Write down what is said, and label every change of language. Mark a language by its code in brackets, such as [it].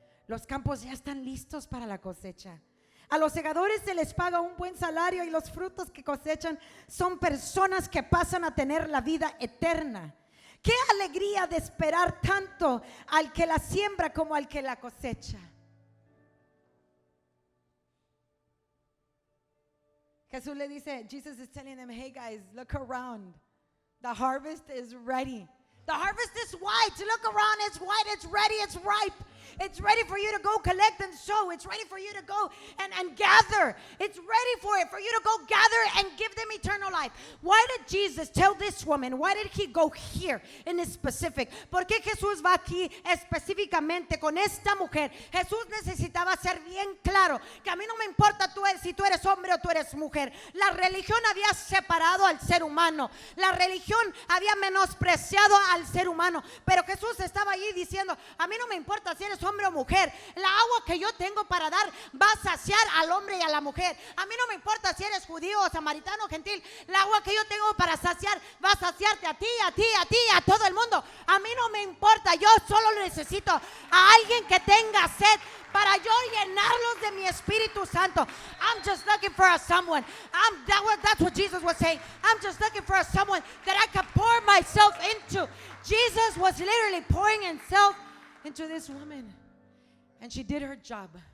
[es] Los campos ya están listos para la cosecha. A los segadores se les paga un buen salario y los frutos que cosechan son personas que pasan a tener la vida eterna. Qué alegría de esperar tanto al que la siembra como al que la cosecha. Jesús le dice, [en] Jesus is telling them, hey guys, look around. The harvest is ready. The harvest is white. Look around, it's white, it's ready, it's ripe. It's ready for you to go collect and sow. It's ready for you to go and gather. It's ready for you to go gather and give them eternal life. Why did Jesus tell this woman? Why did he go here in specific? [es] ¿Por qué Jesús va aquí específicamente con esta mujer? Jesús necesitaba ser bien claro que a mí no me importa si tú eres hombre o tú eres mujer. La religión había separado al ser humano. La religión había menospreciado al ser humano. Pero Jesús estaba allí diciendo, a mí no me importa si eres hombre o mujer, la agua que yo tengo para dar va a saciar al hombre y a la mujer. A mí no me importa si eres judío o samaritano o gentil, la agua que yo tengo para saciar va a saciarte a ti, a ti, a ti, a todo el mundo. A mí no me importa, yo solo necesito a alguien que tenga sed para yo llenarlos de mi Espíritu Santo. [en] I'm just looking for someone. That's what Jesus was saying. I'm just looking for someone that I can pour myself into. Jesus was literally pouring himself into this woman, and she did her job.